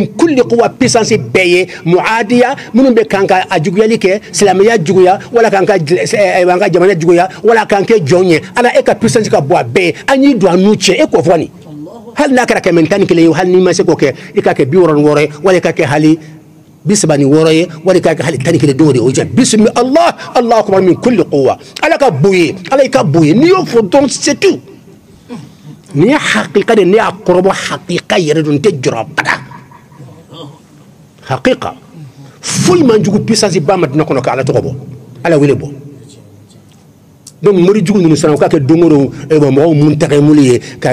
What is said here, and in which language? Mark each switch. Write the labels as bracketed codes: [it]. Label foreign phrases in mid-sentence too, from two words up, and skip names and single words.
[ar] كل قوة [bm] puissance bɛɛ ye muadiya minnu bɛ kan ka a juguyali kɛ silamɛya juguya wala k'an ka jamana juguya wala k'an kɛ jɔn ye ala e ka puissance ka bɔ a bɛɛ ye an y'i don an n'u cɛ e k'o fɔ nin hali n'a kɛra 111 ye hali n'i ma se k'o kɛ i k'a kɛ 66 ye wala i k'a kɛ hali 36 ye wala k'a kɛ hali 11 don de o jɛ [ar] بسم الله الله أكبر من كل قوة [bm] ala ka bon ye ala i ka bon ye n'i y'o fɔ dɔrɔn [fr] c'est tout [bm] ni ye hakika de ne y'a kɔrɔbɔ hakika yɛrɛ don n tɛ jɔrɔ bada hakika foyi man jugu puissance ba madina kɔnɔ ka ala tɔgɔ bɔ ala wele bɔ donc mori jugu ninnu sisan u k'a kɛ don o don mɔgɔw mun tagayimuli ye ka